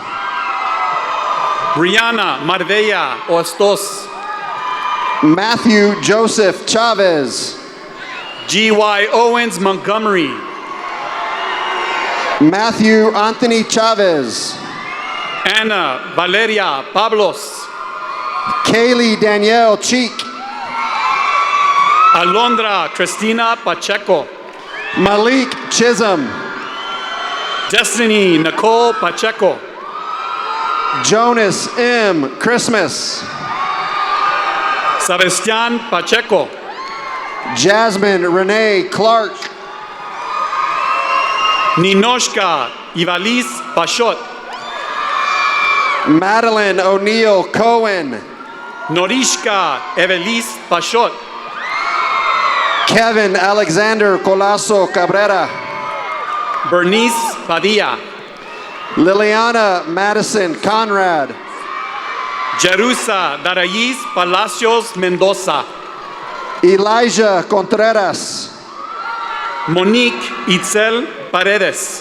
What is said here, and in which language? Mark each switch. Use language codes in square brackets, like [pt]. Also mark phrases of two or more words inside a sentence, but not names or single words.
[en] Brianna Marbella Ostos. Matthew Joseph Chavez. G.Y. Owens Montgomery. Matthew Anthony Chavez. Ana Valeria Pablos, Kaylee Danielle Cheek, Alondra Cristina Pacheco, Malik Chisholm, Destiny Nicole Pacheco, Jonas M. Christmas, Sebastian Pacheco, Jasmine Renee Clark, Ninoshka Ivalis Pashot, Madeline O'Neill Cohen, Norishka Evelis Pashot, Kevin Alexander Colasso Cabrera, Bernice Padilla, Liliana Madison Conrad, Jerusa Darais Palacios Mendoza, Elijah Contreras, Monique Itzel Paredes,